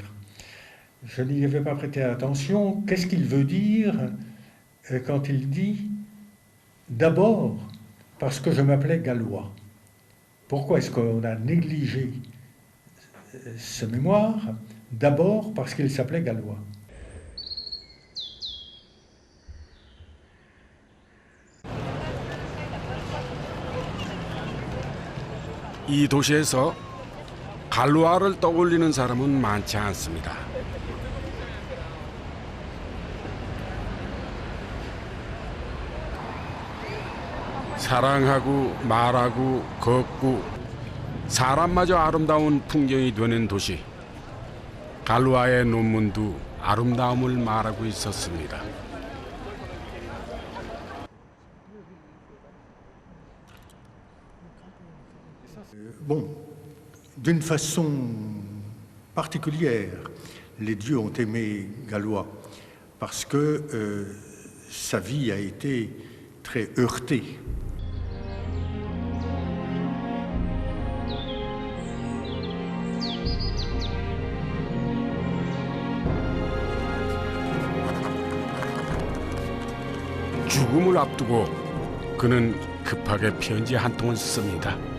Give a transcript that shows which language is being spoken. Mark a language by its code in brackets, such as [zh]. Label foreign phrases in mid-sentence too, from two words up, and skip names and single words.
[fr] Je n'y avais pas prêté attention. Qu'est-ce qu'il veut dire quand il dit « d'abord parce que je m'appelais Gallois ». Pourquoi est-ce qu'on a négligé ce mémoire? D'abord parce qu'il s'appelait Gallois. [ko] 이 도시에서 갈루아를 떠올리는 사람은 많지 않습니다. 사랑하고 말하고 걷고 사람마저 아름다운 풍경이 되는 도시. 갈루아의 논문도 아름다움을 말하고 있었습니다. [fr] Bon, d'une façon particulière, les dieux ont aimé Gallois parce que sa vie a été très heurtée. [ko] 죽음을 앞두고 그는 급하게 편지 한 통을 씁니다.